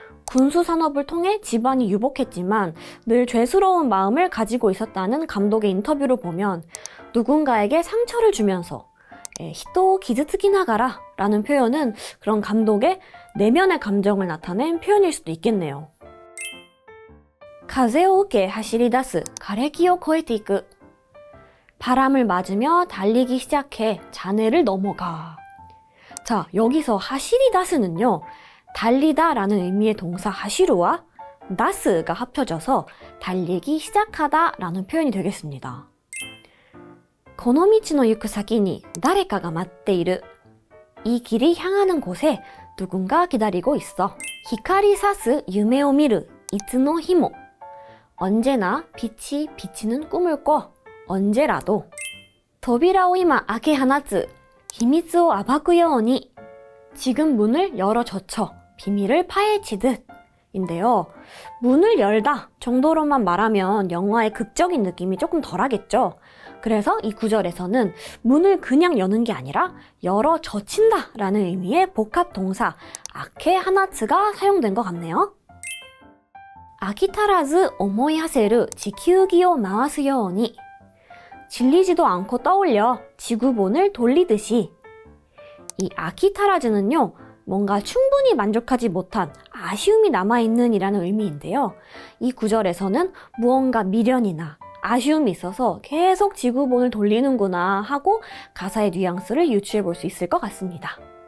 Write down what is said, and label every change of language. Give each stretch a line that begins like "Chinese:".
Korean: 군수 산업을 통해 집안이 유복했지만 늘 죄스러운 마음을 가지고 있었다는 감독의 인터뷰를 보면 누군가에게 상처를 주면서
Japanese: 히토 기즈츠키 나가라
Korean: 라는 표현은 그런 감독의 내면의 감정을 나타낸 표현일 수도 있겠네요.
Japanese: 風を受け走り出す枯れ木を越えていく.
Korean: 바람을 맞으며 달리기 시작해 잔해를 넘어가. 자, 여기서 하시리다스는요, 달리다 라는 의미의 동사 하시루와 다스가 합쳐져서 달리기 시작하다 라는 표현이 되겠습니다.
Japanese: この道の行く先に誰かが待っている.
Korean: 이 길이 향하는 곳에 누군가 기다리고 있어.
Japanese: 光さす夢を見るいつの日も.
Korean: 언제나 빛이 비치는 꿈을 꿔. 언제라도.
Japanese: 扉を今開け放つ秘密を暴くように.
Korean: 지금 문을 열어 젖혀 비밀을 파헤치듯. 인데요. 문을 열다 정도로만 말하면 영화의 극적인 느낌이 조금 덜하겠죠. 그래서 이 구절에서는 문을 그냥 여는 게 아니라 열어 젖힌다 라는 의미의 복합 동사 아케 하나츠가 사용된 것 같네요.
Japanese: 飽き足らず思い馳せる地球儀を回すように.
Korean: 질리지도 않고 떠올려 지구본을 돌리듯이. 이 아키타라즈는요, 뭔가 충분히 만족하지 못한 아쉬움이 남아있는 이라는 의미인데요. 이 구절에서는 무언가 미련이나 아쉬움이 있어서 계속 지구본을 돌리는구나 하고 가사의 뉘앙스를 유추해 볼 수 있을 것 같습니다.